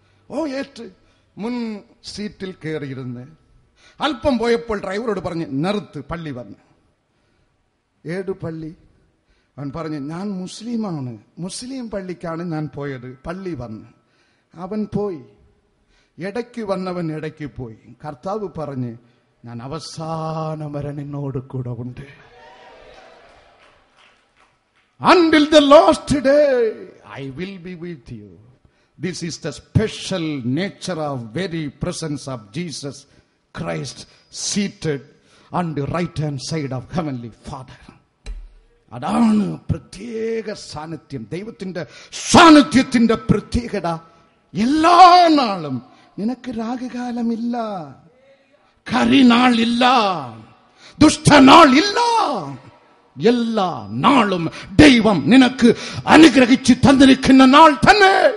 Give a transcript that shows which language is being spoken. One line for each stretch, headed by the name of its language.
Malayalam: ഓ ഏറ്റ് മുൻ സീറ്റിൽ കയറിയിരുന്ന് അല്പം പോയപ്പോൾ ഡ്രൈവറോട് പറഞ്ഞ് നിർത്ത്, പള്ളി വന്ന്. ഏത് പള്ളി? അവൻ പറഞ്ഞു, ഞാൻ മുസ്ലിമാണ്, മുസ്ലിം പള്ളിക്കാണ് ഞാൻ പോയത്. പള്ളി വന്ന് അവൻ പോയി. ഇടയ്ക്ക് വന്നവൻ ഇടയ്ക്ക് പോയി. കർത്താവ് പറഞ്ഞ്, ഞാൻ അവസാനം വരെ നിന്നോട് കൂടെ ഉണ്ട്.
English: Until the last day I will be with you. This is the special nature of very presence of Jesus Christ seated on the right hand side of Heavenly Father.
Malayalam: അതാണ് പ്രത്യേക സാന്നിധ്യം. ദൈവത്തിന്റെ സാന്നിധ്യത്തിന്റെ പ്രത്യേകത. എല്ലാ നാളും നിനക്ക് രാഗകാലമില്ല, കരിനാളില്ല, ദുഷ്ടനാളില്ല. എല്ലാ നാളും ദൈവം നിനക്ക് അനുഗ്രഹിച്ച് തന്നിരിക്കുന്ന നാൾ തന്നെ.